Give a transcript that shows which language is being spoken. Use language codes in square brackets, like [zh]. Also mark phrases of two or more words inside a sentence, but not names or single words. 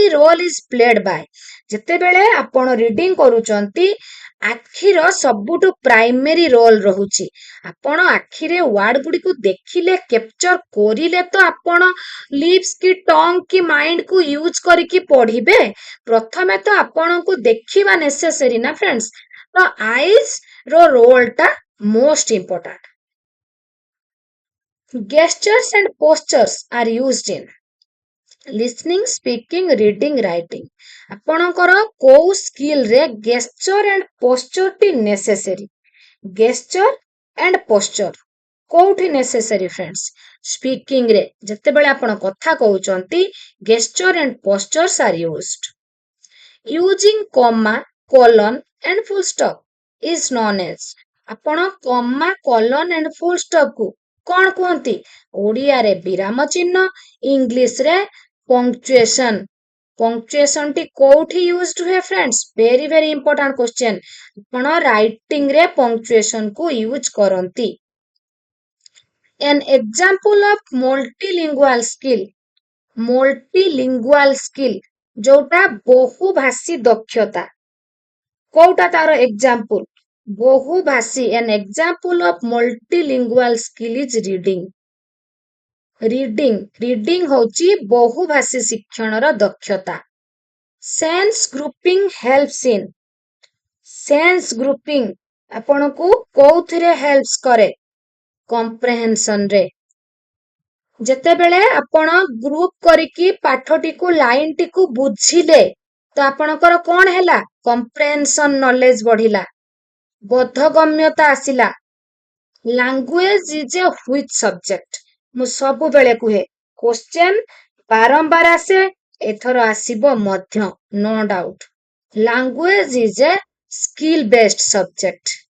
[en] role is played by [or] ଯେତେବେଳେ ଆପଣ ରିଡିଂ କରୁଛନ୍ତି ଆଖିର ସବୁଠୁ [en] primary role [or] ରହୁଛି ଆପଣ ଆଖିରେ ୱାର୍ଡ ଗୁଡିକୁ ଦେଖିଲେ କ୍ୟାପଚର କରିଲେ ତ ଆପଣ ଲିପ୍ସ କି ଟଙ୍ଗ କି ମାଇଣ୍ଡ କୁ ୟୁଜ କରିକି ପଢିବେ ପ୍ରଥମେ ତ ଆପଣଙ୍କୁ ଦେଖିବା ନେସେସରୀ ନା ଫ୍ରେଣ୍ଡସ୍ ତ ଆଇଜ ର ରୋଲ ଟା [en] most important gestures and postures are used in listening speaking reading writing [or] ଆପଣଙ୍କର କୋଉ ସ୍କିଲ ରେ [en] gesture and posture ଟି ନେସେସରୀ gesture and posture [or] କୋଉଠି [en] necessary friends speaking [or] ରେ ଯେତେବେଳେ ଆପଣ କଥା କହୁଛନ୍ତି [en] gesture and postures are used using comma colon and full stop is known as ଆପଣ comma colon and full stop [or] କୁ କଣ କୁହନ୍ତି ଓଡ଼ିଆରେ ବିରାମ ଚିହ୍ନ ଇଂଲିଶରେ [en] punctuation punctuation [or] ଟି କୋଉଠି [en] ୟୁଜ୍ଡ ହୁଏ friends very very important question [or] ଆପଣ ରାଇଟିଂ ରେ ପଙ୍କ୍ଚୁଏସନ କୁ ୟୁଜ କରନ୍ତି [en] an example of multilingual skill [or] ଯୋଉଟା ବହୁଭାଷୀ ଦକ୍ଷତା କୋଉଟା ତାର ଏକ୍ସାମ୍ପଲ ବହୁଭାଷୀ [en] an example of multilingual skill is reading [or] ହଉଛି ବହୁଭାଷୀ ଶିକ୍ଷଣର ଦକ୍ଷତା [en] sense grouping helps in sense grouping [or] ଆପଣଙ୍କୁ କୋଉଥିରେ ହେଲ୍ପସ୍ କରେ କମ୍ପ୍ରେହେନ୍ସନ ରେ ଯେତେବେଳେ ଆପଣ ଗ୍ରୁପ କରିକି ପାଠଟିକୁ ଲାଇନଟିକୁ ବୁଝିଲେ ତ ଆପଣଙ୍କର କଣ ହେଲା [en] comprehension knowledge [or] ବଢିଲା ବୋଧଗମ୍ୟତା ଆସିଲା [en] language is a which subject [or] ମୁଁ ସବୁବେଳେ କୁହେ କ୍ୱେଶ୍ଚେନ୍ ବାରମ୍ବାର ଆସେ ଏଥର ଆସିବ ମଧ୍ୟ [en] no doubt language is a skill based subject